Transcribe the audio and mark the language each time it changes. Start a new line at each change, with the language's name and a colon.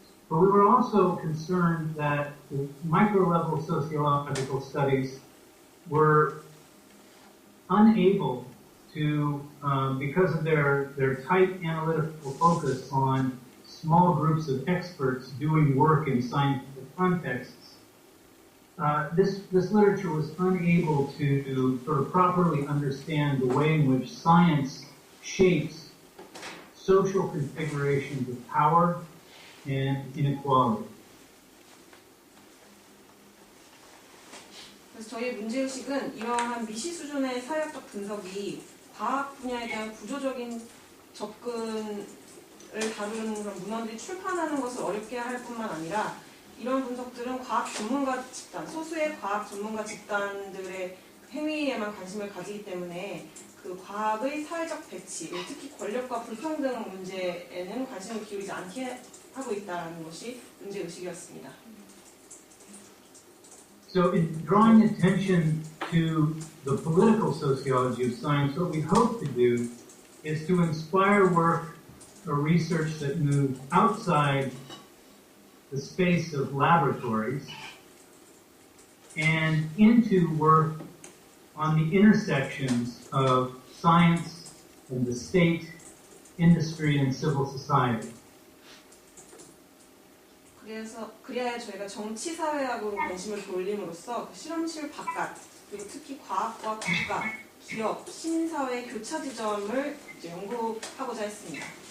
English: but we were also concerned that the micro-level sociological studies were unable to, because of their tight analytical focus on small groups of experts doing work in scientific contexts, this literature was unable to sort of properly understand the way in which science shapes social configurations of power and inequality.
Korean: 그래서 저희의 문제의식은 이러한 미시 수준의 사회학적 분석이 과학 분야에 대한 구조적인 접근을 다루는 그런 문헌들이 출판하는 것을 어렵게 할 뿐만 아니라 이런 분석들은 과학 전문가 집단, 소수의 과학 전문가 집단들의 행위에만 관심을 가지기 때문에 그 과학의 사회적 배치, 특히 권력과 불평등 문제에는 관심을 기울이지 않게 하고 있다는 것이 문제의식이었습니다.
English: So in drawing attention to the political sociology of science, what we hope to do is to inspire work or research that moves outside the space of laboratories and into work on the intersections of science and the state, industry, and civil society.
Korean: 그래야 저희가 정치사회학으로 관심을 돌림으로써 실험실 바깥, 그리고 특히 과학과 국가, 기업, 시민사회의 교차 지점을 이제 연구하고자 했습니다.